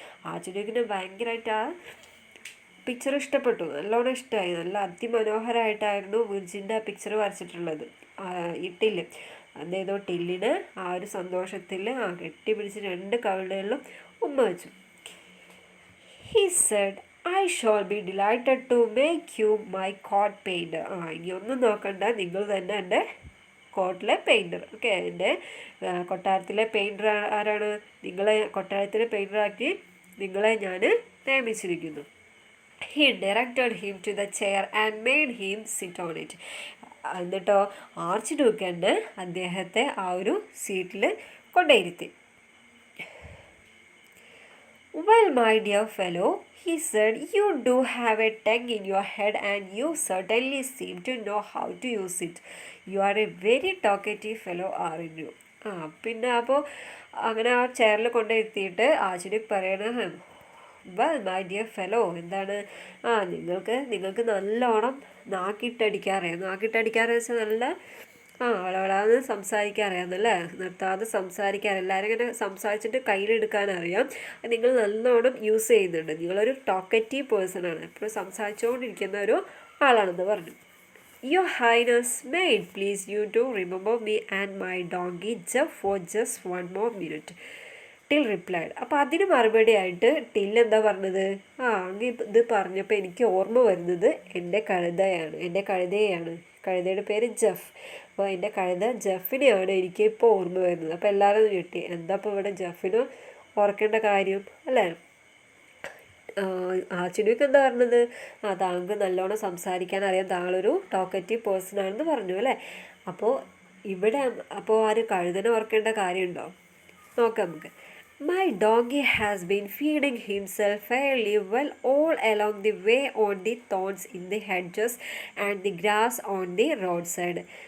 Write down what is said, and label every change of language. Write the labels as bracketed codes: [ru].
[ml] ആർച്ച്ഡ്യൂക്കിന് ഭയങ്കരമായിട്ട് ആ പിക്ചർ ഇഷ്ടപ്പെട്ടു, നല്ലോണം ഇഷ്ടമായി. നല്ല അതിമനോഹരമായിട്ടായിരുന്നു വിർജിൻ്റെ പിക്ചർ വരച്ചിട്ടുള്ളത്. ഈ ടില്ല് എന്ത് ചെയ്തു? ടില്ലിന് ആ ഒരു സന്തോഷത്തിൽ കെട്ടിപ്പിടിച്ച് രണ്ട് കവിളുകളിലും ഉമ്മ വെച്ചു. [en] He said, I shall be delighted to make you my court painter. [ml] ഇനി ഒന്നും നോക്കണ്ട, നിങ്ങൾ തന്നെ എൻ്റെ കോട്ടിലെ പെയിൻറ്റർ. ഓക്കെ, എൻ്റെ കൊട്ടാരത്തിലെ പെയിൻറ്റർ ആരാണ്? നിങ്ങളെ കൊട്ടാരത്തിലെ പെയിൻറ്ററാക്കി നിങ്ങളെ ഞാൻ നിയമിച്ചിരിക്കുന്നു. [en] He directed him to the chair and made him sit on it. [ml] എന്നിട്ടോ ആർച്ച്ഡ്യൂക്ക് തന്നെ അദ്ദേഹത്തെ ആ ഒരു സീറ്റിൽ കൊണ്ടേയിരുത്തി. [en] Well, my dear fellow, he said, you do have a tongue in your head and you certainly seem to know how to use it. You are a very talkative fellow, aren't you? [ml] പിന്നെ അപ്പോൾ അങ്ങനെ ആ ചെയറിൽ കൊണ്ടിരുത്തിയിട്ട് archduke പറയണ, [en] well my dear fellow, [ml] എന്താണ്? നിങ്ങൾക്ക് നല്ലോണം നാക്കിട്ടടിക്കാറിയാം വെച്ചാൽ നല്ല വളവളാന്ന് സംസാരിക്കാറിയാമെന്നല്ലേ, നിർത്താതെ സംസാരിക്കാൻ എല്ലാവരും ഇങ്ങനെ സംസാരിച്ചിട്ട് കയ്യിലെടുക്കാനറിയാം. നിങ്ങൾ നല്ലോണം യൂസ് ചെയ്യുന്നുണ്ട്, നിങ്ങളൊരു ടോക്കറ്റീവ് പേഴ്സണാണ്, എപ്പോഴും സംസാരിച്ചുകൊണ്ടിരിക്കുന്ന ഒരു ആളാണെന്ന് പറഞ്ഞു. [en] Your Highness, may it please you to remember me and my donkey Jeff for just one more minute. Tyl replied. [ml] അപ്പോൾ അതിന് മറുപടി ആയിട്ട് ടിൽ എന്താ പറഞ്ഞത്? അങ്ങ് ഇത് പറഞ്ഞപ്പോൾ എനിക്ക് ഓർമ്മ വരുന്നത് എൻ്റെ കഴുതയാണ്. കഴുതയുടെ പേര് ജെഫ്. അപ്പോൾ എൻ്റെ കഴുത ജെഫിനെയാണ് എനിക്ക് ഇപ്പോൾ ഓർമ്മ വരുന്നത്. അപ്പോൾ എല്ലാവരും ഞെട്ടി, എന്താ ഇപ്പോൾ ഇവിടെ ജെഫിന് ഓർക്കേണ്ട കാര്യം അല്ലേ? ആർച്ച്ഡ്യൂക്ക് എന്താ പറഞ്ഞത്? താങ്കൾ നല്ലോണം സംസാരിക്കാൻ അറിയാം, താങ്കളൊരു ടോക്കറ്റീവ് പേഴ്സൺ ആണെന്ന് പറഞ്ഞു അല്ലേ? അപ്പോൾ ഇവിടെ ആര് കഴുതനെ ഓർക്കേണ്ട കാര്യമുണ്ടോ? നോക്കാം നമുക്ക്. [en] My donkey has been feeding himself fairly well all along the way on the thorns in the hedges and the grass on the roadside.